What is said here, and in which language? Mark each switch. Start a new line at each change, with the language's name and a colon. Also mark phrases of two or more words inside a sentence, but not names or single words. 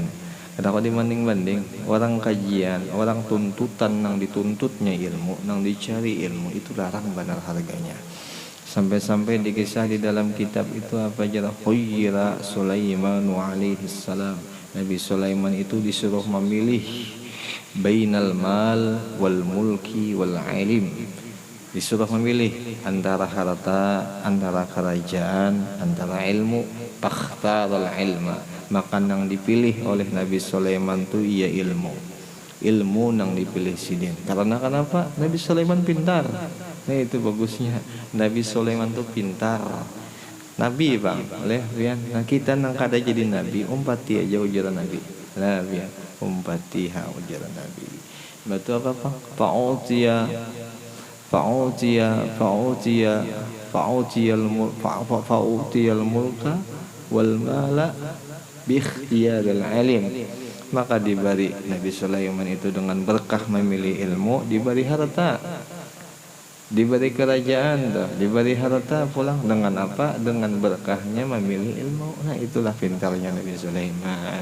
Banjar: Kalau dibanding-banding orang kajian, orang tuntutan nang dituntutnya ilmu, nang dicari ilmu itu larang benar harganya. Sampai-sampai dikisah di dalam kitab itu apa aja,
Arabic: خُيِّر سليمان عليه السلام.
Banjar: Nabi Sulaiman itu disuruh memilih
Arabic: بين المال والملك والعلم,
Banjar: disuruh memilih antara harta, antara kerajaan, antara ilmu.
Arabic: فاختار العلم,
Banjar: maka yang dipilih oleh Nabi Sulaiman itu ia ilmu. ilmu nang dipilih sidin. Karena kenapa? Nabi Sulaiman pintar. Nah itu bagusnya. Nabi Sulaiman tuh pintar. Nabi bang, oleh bian. Nah kita nang kada jadi nabi, umpati aja ujaran nabi. Lah bian, umpati ha ujaran nabi. Betul apa bang?
Arabic: فأوتي الملك والمال باختيار العلم.
Banjar: Maka diberi Nabi Sulaiman itu dengan berkah memilih ilmu, diberi harta, diberi kerajaan, diberi harta pulang dengan apa? Dengan berkahnya memilih ilmu. Nah itulah pintarnya Nabi Sulaiman.